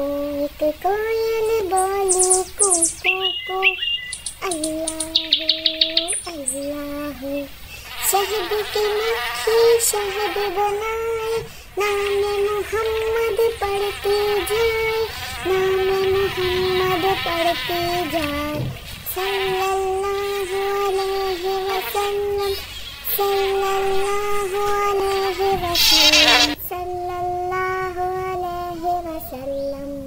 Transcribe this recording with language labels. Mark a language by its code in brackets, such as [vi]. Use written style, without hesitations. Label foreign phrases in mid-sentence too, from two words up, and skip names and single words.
[hi] एक कोयल बोले कू कू कू। [ar] الله الله. [hi] शहद की मक्खी शहद बनाए, नाम मोहम्मद पढ़ती जाए, नाम मोहम्मद पढ़ती जाए। [ar] صلى الله عليه وسلم، صلى الله عليه وسلم، صلى الله عليه وسلم.